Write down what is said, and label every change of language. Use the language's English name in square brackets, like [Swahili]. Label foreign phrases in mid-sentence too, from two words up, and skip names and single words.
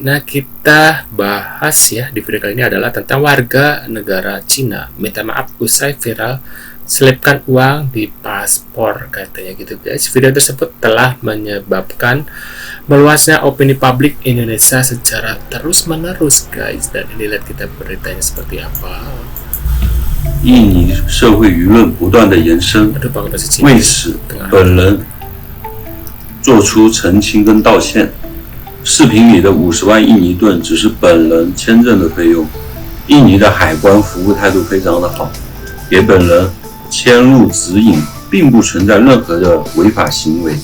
[Indonesian] Nah, kita bahas ya di video kali ini adalah tentang warga negara Cina minta maaf usai viral selipkan uang di paspor katanya gitu guys. Video tersebut telah menyebabkan meluasnya opini publik Indonesia secara terus-menerus guys. Dan ini lihat kita beritanya seperti apa. [Chinese] 印尼社会舆论不断的延伸，为此本人做出澄清跟道歉。视频里的50万印尼盾只是本人签证的费用，印尼的海关服务态度非常的好，给本人签入指引，并不存在任何的违法行为。